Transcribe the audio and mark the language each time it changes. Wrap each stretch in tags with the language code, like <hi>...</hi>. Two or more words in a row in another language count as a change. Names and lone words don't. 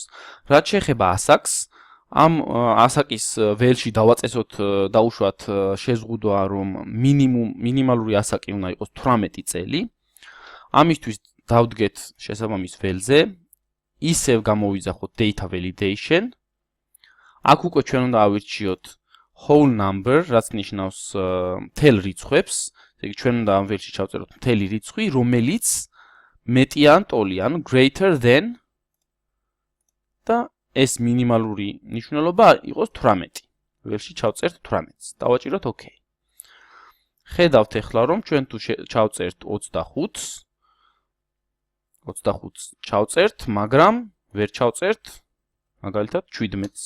<ka>რაც შეეხება ასაკს, ამ ასაკის ველში დავაწესოთ დაუშვათ შეზღუდვა, რომ მინიმალური ასაკი უნდა იყოს 18 წელი. ამისთვის დავდგეთ შესაბამის ველზე, ისევ გამოვიძახოთ</ka> <en>data validation.</en> <ka>აქ უკვე ჩვენ უნდა ავირჩიოთ</ka> <en>whole number,</en> <ka>რაც ნიშნავს მთელ რიცხვებს. ესე იგი, ჩვენ უნდა ამ ველში ჩავწეროთ მთელი რიცხვი, რომელიც მეტი ან ტოლი, ანუ</ka> <en>greater than</en> <ka>და ეს მინიმალური ნიშნულობა იყოს 18. ველში ჩავწერთ 18-ს. დავაჭიროთ OK. ხედავთ ახლა, რომ ჩვენ თუ ჩავწერთ 25-ს ჩავწერთ, მაგრამ ვერ ჩავწერთ მაგალითად 17-ს.</ka>